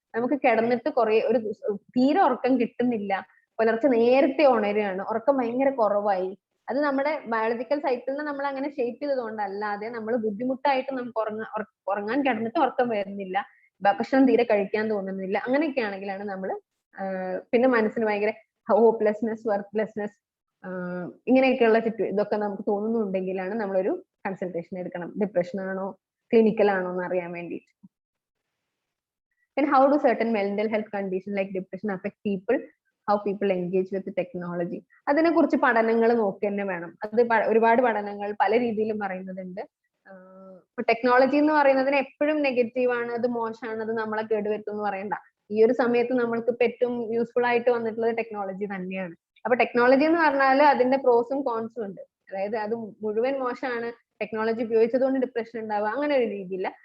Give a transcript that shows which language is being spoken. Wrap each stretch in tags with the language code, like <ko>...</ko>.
<ml>നമുക്ക് കിടന്നിട്ട് ഒരു തീരെ ഉറക്കം കിട്ടുന്നില്ല, പുലർച്ചെ നേരത്തെ ഉണരുകയാണ്, ഉറക്കം ഭയങ്കര കുറവായി, അത് നമ്മുടെ ബയോളജിക്കൽ സൈക്കിളിനെ നമ്മൾ അങ്ങനെ ഷേപ്പ് ചെയ്തതുകൊണ്ടല്ലാതെ നമ്മൾ ബുദ്ധിമുട്ടായിട്ട് നമുക്ക് ഉറങ്ങാൻ കിടന്നിട്ട് ഉറക്കം വരുന്നില്ല, ഭക്ഷണം തീരെ കഴിക്കാൻ തോന്നുന്നില്ല, അങ്ങനെയൊക്കെ ആണെങ്കിലാണ് നമ്മൾ പിന്നെ മനസ്സിന് ഭയങ്കര ഹോപ്പ്ലെസ്നെസ്, വർക്ക്ലെസ്നെസ്, ഇങ്ങനെയൊക്കെയുള്ള ഇതൊക്കെ നമുക്ക് തോന്നുന്നുണ്ടെങ്കിലാണ് നമ്മളൊരു കൺസൾട്ടേഷൻ എടുക്കണം. ഡിപ്രഷൻ ആണോ ക്ലിനിക്കൽ ആണോ എന്ന് അറിയാൻ വേണ്ടിയിട്ട്.</ml> <en>Then how do certain mental health conditions like depression affect people? How people engage with the technology?</en> <ml>അതിനെ കുറിച്ച് പഠനങ്ങൾ നോക്കി തന്നെ വേണം. അത് ഒരുപാട് പഠനങ്ങൾ പല രീതിയിലും പറയുന്നുണ്ട്. ഇപ്പൊ ടെക്നോളജി എന്ന് പറയുന്നതിന് എപ്പോഴും നെഗറ്റീവ് ആണ്, അത് മോശമാണ്, അത് നമ്മളെ കേടുവരുത്തും എന്ന് പറയണ്ട. ഈ ഒരു സമയത്ത് നമ്മൾക്ക് ഇപ്പൊ ഏറ്റവും യൂസ്ഫുൾ ആയിട്ട് വന്നിട്ടുള്ളത് ടെക്നോളജി തന്നെയാണ്. അപ്പൊ ടെക്നോളജി എന്ന് പറഞ്ഞാൽ അതിന്റെ പ്രോസും കോൺസും ഉണ്ട്. അതായത് അത് മുഴുവൻ മോശമാണ്, ടെക്നോളജി ഉപയോഗിച്ചത് കൊണ്ട് ഡിപ്രഷൻ ഉണ്ടാവുക, അങ്ങനെ ഒരു രീതിയില്ല.</ml>